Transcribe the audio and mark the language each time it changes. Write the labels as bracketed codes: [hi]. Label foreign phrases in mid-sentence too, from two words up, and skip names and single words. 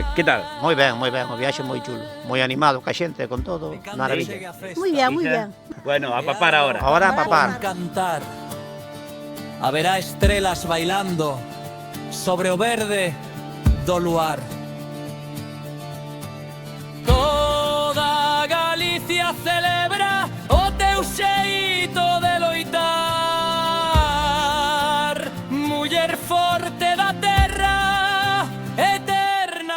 [gl] Que tal? Moi ben, o viaxe moi chulo, moi animado ca xente, con todo, maravilla. [es] Muy bien, muy bien. Bueno, a papar ahora. Ahora a papar. [gl] Cantar, haberá estrelas bailando sobre o verde do luar. Toda Galicia celebra o teu xeito de loitar, muller forte da terra, eterna